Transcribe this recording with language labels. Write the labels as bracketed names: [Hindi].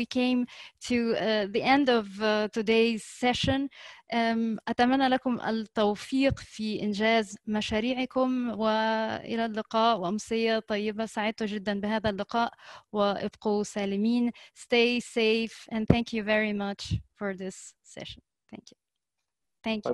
[English] We came to the end of today's session. [Arabic] أتمنى لكم التوفيق في إنجاز مشاريعكم، وإلى اللقاء وأمسية طيبة. سعدت جدا بهذا اللقاء، وابقوا سالمين. [English] Stay safe and thank you very much for this session. Thank you. Thank you.